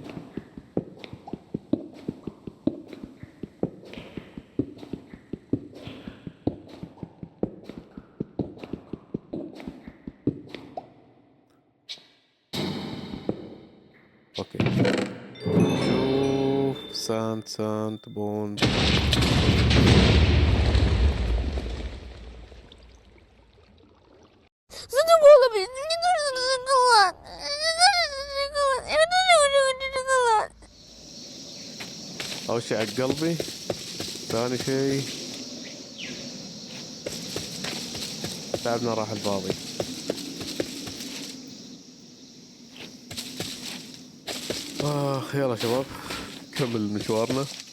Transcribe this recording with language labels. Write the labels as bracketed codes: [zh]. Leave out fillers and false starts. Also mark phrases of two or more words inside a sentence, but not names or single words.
[ar] اوكي شوف ساند بون. [ru] Задумала, блин, мне нужен шоколад. Мне нужен шоколад. Я хочу шоколад. [ar] اول شي على قلبي. ثاني شي تعبنا راح الفاضي. يلا شباب نكمل مشوارنا.